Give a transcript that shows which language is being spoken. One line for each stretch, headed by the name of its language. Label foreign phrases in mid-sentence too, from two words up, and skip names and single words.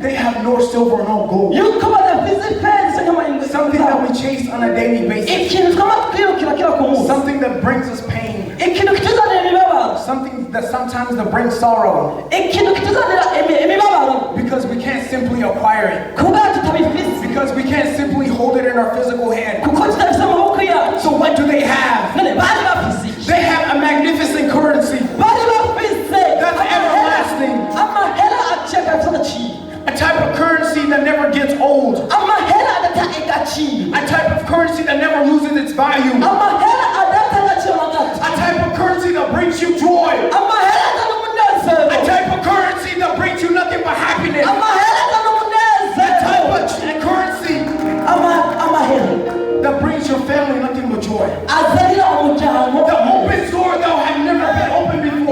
English: they have no silver, no gold.
Rundi: yuko badafise ifeza cyangwa
English: Something that we chase on a daily basis.
Rundi: ikintu twama twirukira kila ku munsi,
English: Something that brings us pain.
Rundi: ikintu kituzanira imibabaro,
English: Something that sometimes that brings sorrow.
Rundi: ikintu kituzanira imibabaro
English: Because we can't simply acquire it.
Rundi: kubera tutabifise,
English: Because we can't simply hold it in our physical hand.
Rundi: kuko tutafise amaboko yacu.
English: So what do they have?
Rundi: none bari bafise iki?
English: They have a magnificent currency.
Rundi: bari bafise
English: That's everlasting.
Rundi: amahera aceka afise agaciro,
English: A type of currency that never gets old.
Rundi: amahera adata agaciro,
English: A type of currency that never loses its value.
Rundi: amahera adata agaciro na gato,
English: A type of currency that brings you joy.
Rundi: amahera adana umunezero,
English: A type of currency that brings you nothing but happiness.
Rundi: amahera adana
English: A type
Rundi: umunezero,
English: of currency
Rundi: amahera
English: that brings your family nothing but joy.
Rundi: azanira umuryango.
English: The open door that have never been opened